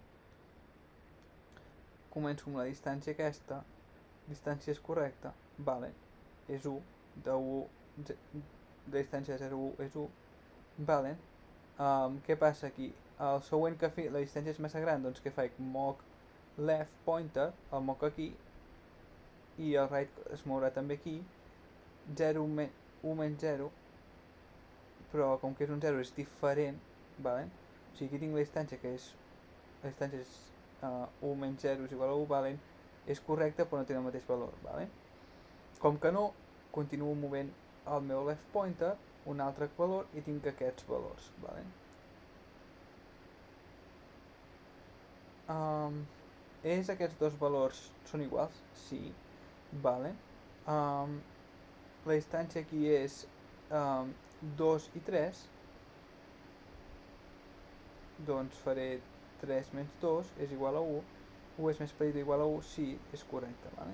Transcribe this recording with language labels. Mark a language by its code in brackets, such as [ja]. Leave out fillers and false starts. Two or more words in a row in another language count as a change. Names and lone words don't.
[ca] Començo amb la distància aquesta, distància és correcta, vale, és 1, de 1, de distància de 0 a 1 és 1, vale. Què passa aquí? El següent que fi, la distància és massa gran, doncs què faig? Moc [en] left pointer, [ca] el moc aquí, i el right es mourà també aquí, 0, 1 menys 0, però com que és un 0 és diferent, vale? O sigui, aquí tinc la distància que és, la distància és 1 menys 0 és igual a 1, valen, és correcte però no té el mateix valor, vale? Com que no, continuo movent el meu [en] left pointer, [ca] un altre valor, i tinc aquests valors, vale? És aquests dos valors són iguals? Sí, vale. La distància aquí és 2 i 3, doncs faré 3 menys 2 és igual a 1, 1 és més petit o igual a 1, sí, és correcte, vale?